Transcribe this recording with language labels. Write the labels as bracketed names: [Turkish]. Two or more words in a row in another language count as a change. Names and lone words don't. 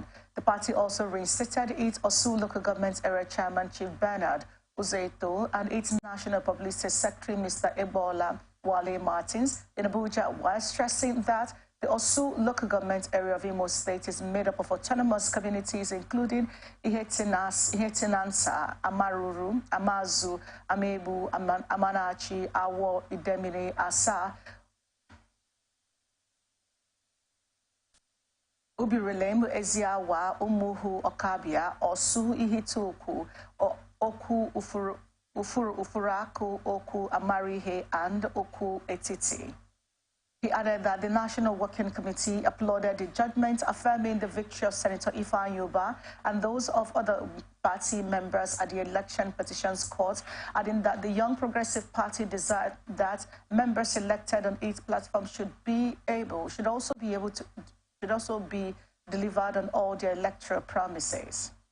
[English] The party also reinstated its Osu Local Government Area Chairman, Chief Bernard Uzeto, and its National Publicity Secretary, Mr. Ebola Wale Martins, in Abuja, while stressing that The Osu local government area of Imo State is made up of autonomous communities, including Ihetinansa, Amaruru, Amazu, Amebu, Amanachi, Awo, Idemine, Asa, Ubirelem, Eziawa, Umuhu, Okabia, Osu, Ihituku, Oku, Ufuraku, Oku, Amarihe, and Oku, Etiti. He added that the National Working Committee applauded the judgment affirming the victory of Senator Ifeanyi Ubah and those of other party members at the Election Petitions Court, adding that the Young Progressive Party desired that members elected on its platform should also be delivered on all their electoral promises.